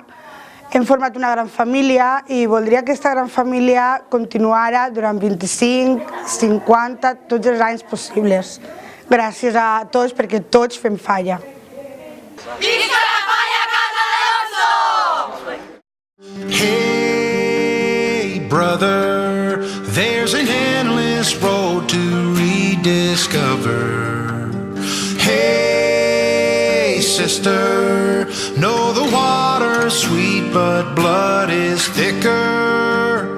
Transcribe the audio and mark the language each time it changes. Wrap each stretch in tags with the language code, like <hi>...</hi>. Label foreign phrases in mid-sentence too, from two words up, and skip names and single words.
<ca>Hem format una gran família i voldria que aquesta gran família continuara durant 25, 50, tots els anys possibles. Gràcies a tots perquè tots fem falla. Visca la falla Casa d'Alonso!</ca> <en>Hey brother, there's an endless road to rediscover. Hey sister. No, the water's sweet, but blood is thicker.</en>